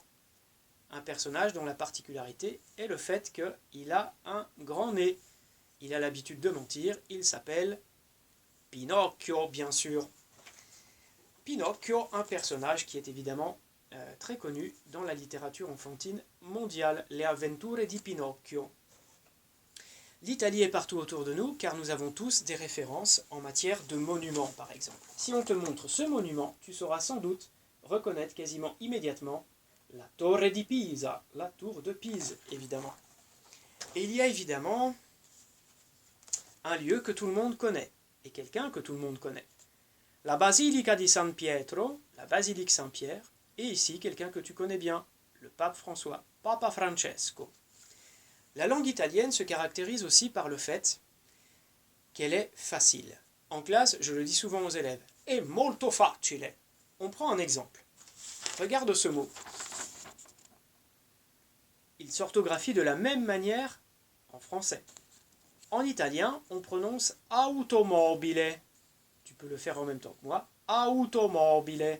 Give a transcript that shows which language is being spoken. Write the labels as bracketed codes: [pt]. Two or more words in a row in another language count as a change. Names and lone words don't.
[fr] Un personnage dont la particularité est le fait qu'il a un grand nez. Il a l'habitude de mentir, il s'appelle Pinocchio, bien sûr. Pinocchio, un personnage qui est évidemment très connu dans la littérature enfantine mondiale, Le avventure di Pinocchio. L'Italie est partout autour de nous car nous avons tous des références en matière de monuments par exemple. Si on te montre ce monument, tu sauras sans doute reconnaître quasiment immédiatement la Torre di Pisa, la tour de Pise évidemment. Et il y a évidemment un lieu que tout le monde connaît et quelqu'un que tout le monde connaît. La Basilica di San Pietro, la basilique Saint-Pierre, et ici quelqu'un que tu connais bien, le pape François, Papa Francesco. La langue italienne se caractérise aussi par le fait qu'elle est facile. En classe, je le dis souvent aux élèves, [it] è molto facile. [fr] On prend un exemple. Regarde ce mot. Il s'orthographie de la même manière en français. En italien, on prononce automobile. Tu peux le faire en même temps que moi. Automobile.